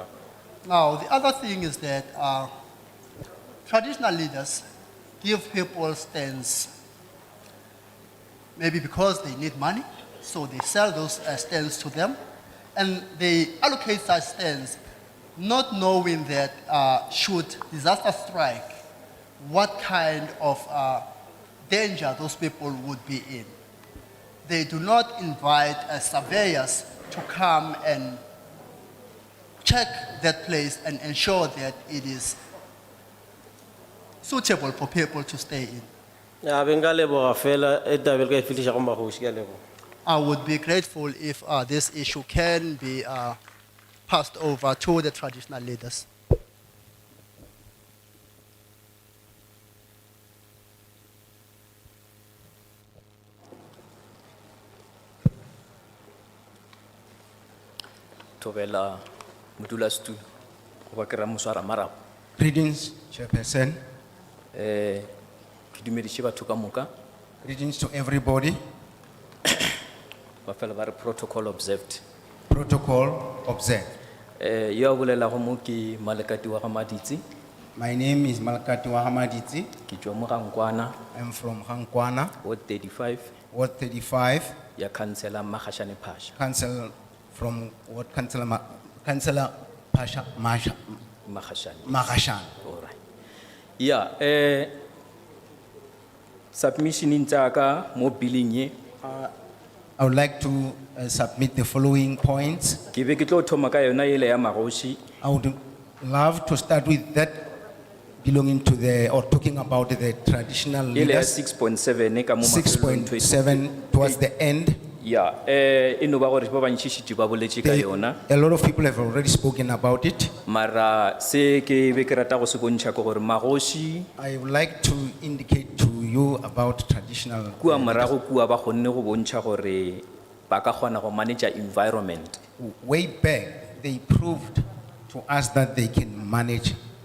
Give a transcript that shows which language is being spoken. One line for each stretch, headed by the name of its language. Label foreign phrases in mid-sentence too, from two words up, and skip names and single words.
English: Now, the other thing is that traditional leaders give people stands maybe because they need money, so they sell those stands to them, and they allocate such stands not knowing that should disaster strike, what kind of danger those people would be in. They do not invite surveyors to come and check that place and ensure that it is suitable for people to stay in.
Northern Sotho: Ya be nka leboga fela e tabele ka e fihliša go Magoši ke a leboga.
English: I would be grateful if this issue can be passed over to the traditional leaders.
Northern Sotho: Tobela modulasetulo go ba ke ra moswara marago.
English: Greetings, Chairperson.
Northern Sotho: Ke dumediše batho ka moka
English: Greetings to everybody.
Northern Sotho: ba fela ba re
English: protocol observed. Protocol observed.
Northern Sotho: Yo a bolelago mo ke Malekati wa ga Maditse,
English: My name is Malekati Wahamaditsi.
Northern Sotho: ke tšwa mo Gankwana,
English: I'm from Hankwana, Ward 35 Ward 35,
Northern Sotho: ya councillor Magashane Pasha. Council from Ward Councillor Pasha Masha Magashane.
English: Magashan. All right. Yeah, submission
Northern Sotho: in tsaka mo billing ye.
English: I would like to submit the following points.
Northern Sotho: Ke be ke tlo thoma ka yona ele ya Magoši.
English: I would love to start with that belonging to the, or talking about the traditional
Northern Sotho: Ele ya
English: leaders.
Northern Sotho: 6.7 ka mo mafelelong
English: 6.7 towards the end.
Northern Sotho: Yeah, e no ba gore ba bantšhišitše ba boletše ka yona.
English: A lot of people have already spoken about it.
Northern Sotho: Mara se ke be ke rata go se bontšha ke gore Magoši
English: I would like to indicate to you about traditional.
Northern Sotho: kua morago kua ba kgonne go bontšha gore ba ka kgona go
English: manage environment. Way back, they proved to us that they can manage the environment.